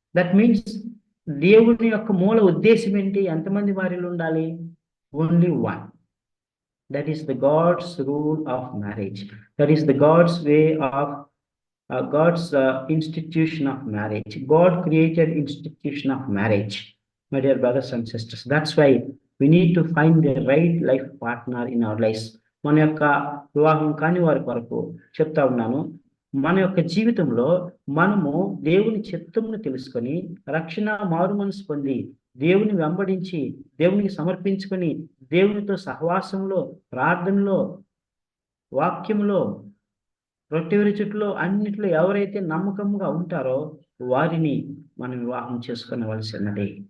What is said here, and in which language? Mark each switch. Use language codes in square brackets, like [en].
[en] that means [te] దేవుని యొక్క మూల ఉద్దేశం ఏంటి? ఎంతమంది భార్యలు ఉండాలి? [en] Only one. That is the God's rule of marriage. That is the God's way of God's institution of marriage. God created institution of marriage. My dear brothers and sisters, that's why we need to find the right life partner in our lives. [te] మన యొక్క వివాహం కాని వారి కొరకు చెప్తా ఉన్నాను, మన యొక్క జీవితంలో మనము దేవుని చిత్తమును తెలుసుకొని రక్షణ మారు మనసు పొంది దేవుని వెంబడించి దేవునికి సమర్పించుకొని దేవునితో సహవాసంలో, ప్రార్థనలో, వాక్యంలో, రొట్టె విరుచుట్లో అన్నిట్లో ఎవరైతే నమ్మకంగా ఉంటారో వారిని మనం వివాహం చేసుకునవలసినది.